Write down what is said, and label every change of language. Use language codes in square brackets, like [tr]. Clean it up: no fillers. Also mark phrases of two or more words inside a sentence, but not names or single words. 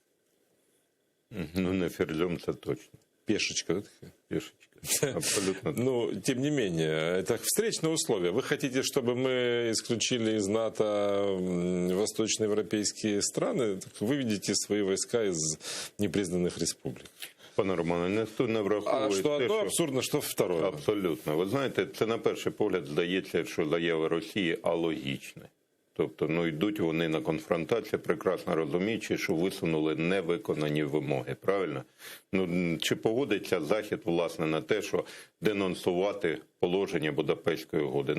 [uk] Ну, не ферзем, це точно. [ru] Пешечка, да, такая? [uk] Пішечка. Абсолютно. [ru] Ну, тем не менее, это встречные условия. Вы хотите, чтобы мы исключили из НАТО восточноевропейские страны? Так выведите свои войска из непризнанных республик. [uk] Пане Романе, ніхто не враховує [ru] А что [uk] те, [ru] одно [uk] що... [ru] абсурдно, что второе. [uk] Абсолютно. Ви знаєте, це на перший погляд здається, що заяви Росії алогічні. Тобто, йдуть вони на конфронтацію, прекрасно розуміючи, що висунули невиконані вимоги. Правильно? Чи погодиться Захід, власне, на те, що денонсувати положення Будапештської угоди?